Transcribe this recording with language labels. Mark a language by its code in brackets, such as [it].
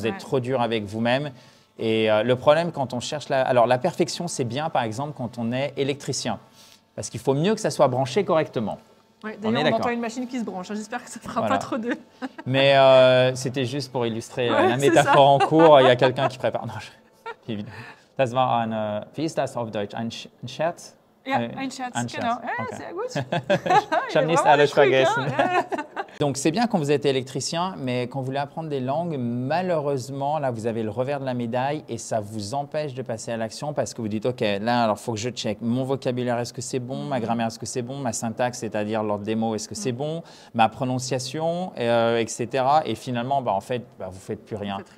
[fr] Vous êtes trop dur avec vous-même. Et le problème, quand on cherche Alors, la perfection, c'est bien, par exemple, quand on est électricien. Parce qu'il faut mieux que ça soit branché correctement. Ouais, d'ailleurs, on entend une machine qui se branche. J'espère que ça ne fera pas trop de… Mais c'était juste pour illustrer la métaphore en cours. Il y a quelqu'un qui prépare. Non, [de] das war ein, wie ist das auf Deutsch? Ein Scherz? Ja, ein Scherz, genau. Okay. Sehr gut. Ich habe nicht alles vergessen. [fr] Donc, c'est bien quand vous êtes électricien, mais quand vous voulez apprendre des langues, malheureusement, là, vous avez le revers de la médaille et ça vous empêche de passer à l'action parce que vous dites, OK, là, alors, il faut que je check mon vocabulaire, est-ce que c'est bon? Ma grammaire, est-ce que c'est bon? Ma syntaxe, c'est-à-dire l'ordre des mots, est-ce que c'est bon? Ma prononciation, etc. Et finalement, en fait, vous ne faites plus rien.